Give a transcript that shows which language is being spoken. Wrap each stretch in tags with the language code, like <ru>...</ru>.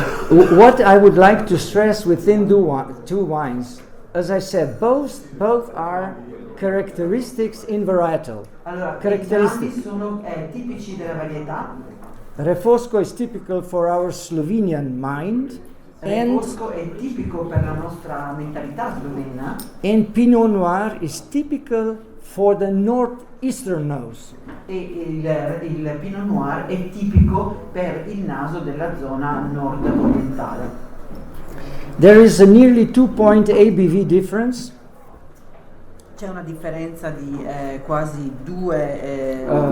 <en>What I would like to stress within two wines, as I said, both are characteristics in varietal.</en> <it>Allora,</it> <en>Characteristics.</en> <it>entrambi sono tipici della varietà.</it> <en>Refosco is typical for our Slovenian mind, and</en> <it>Refosco è tipico per la nostra mentalità slovena</it> <en>Pinot Noir is typical for the northeastern nose.</en> <it>e il Pinot Noir è tipico per il naso della zona nord-orientale.</it> <en>There is a nearly 2-point ABV difference.</en> <it>C'è una differenza di quasi 2</it>